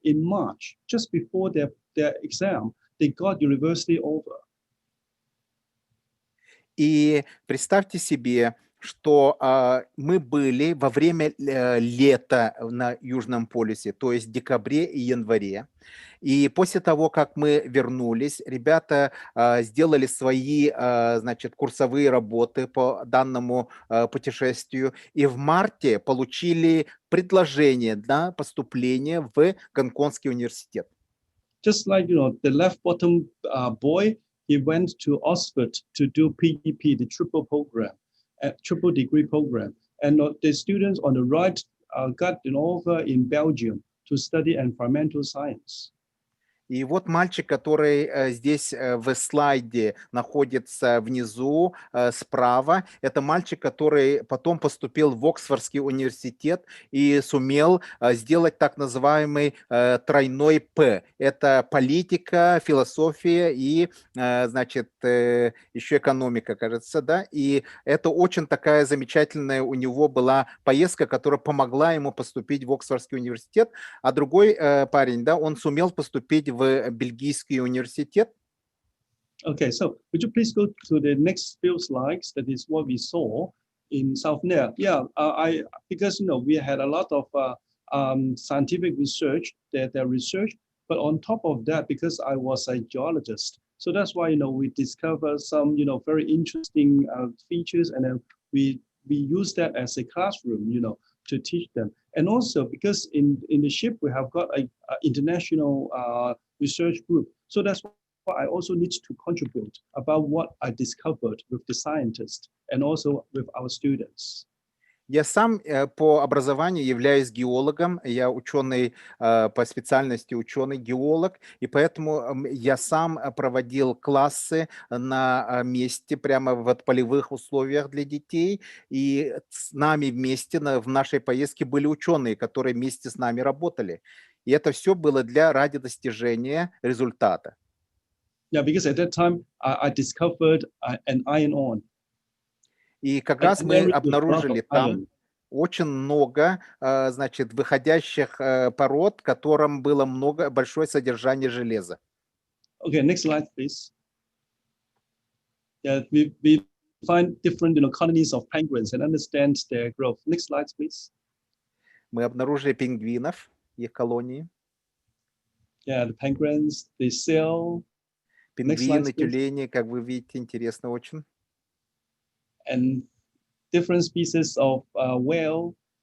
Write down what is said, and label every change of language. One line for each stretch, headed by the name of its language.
English: In March, just before their exam, they got university over.
Russian: И представьте себе, что мы были во время лета на Южном полюсе, то есть в декабре и январе. И после того, как мы вернулись, ребята сделали свои, значит, курсовые работы по данному путешествию. И в марте получили предложение на поступление в Гонконгский университет.
English: Just like, the left bottom boy, he went to Oxford to do PEP, the triple program, triple degree program. And the students on the right got an offer in Belgium to study environmental science.
Russian: И вот мальчик, который здесь в слайде находится внизу справа, это мальчик, который потом поступил в Оксфордский университет и сумел сделать так называемый тройной П. Это политика, философия и, значит, еще экономика, кажется, да. И это очень такая замечательная у него была поездка, которая помогла ему поступить в Оксфордский университет. А другой парень, да, он сумел поступить в Бельгийский университет.
English: Okay, so would you please go to the next few slides? That is what we saw in South Nair. Yeah, because we had a lot of scientific research, their research, but on top of that, because I was a geologist, so that's why we discovered some very interesting features, and then we use that as a classroom, to teach them. And also because in the ship we have got a international research group, so that's why I also need to contribute about what I discovered with the scientists and also with our students.
Russian: Я сам по образованию являюсь геологом, я ученый по специальности, ученый-геолог, и поэтому я сам проводил классы на месте, прямо в полевых условиях для детей, и с нами вместе в нашей поездке были ученые, которые вместе с нами работали. И это все было ради достижения результата.
English: Yeah, because at that time I discovered an iron ore.
Russian: И как раз мы обнаружили там очень много, значит, выходящих пород, в котором было большое содержание железа.
English: Okay, next slide, please. Yeah, we find different colonies of penguins and understand their growth. Next slide, please.
Russian: Мы обнаружили пингвинов, их колонии.
English: Yeah, the penguins, the seal.
Russian: Пингвины, тюлени, как вы видите, интересно очень.
English: And different species of whale.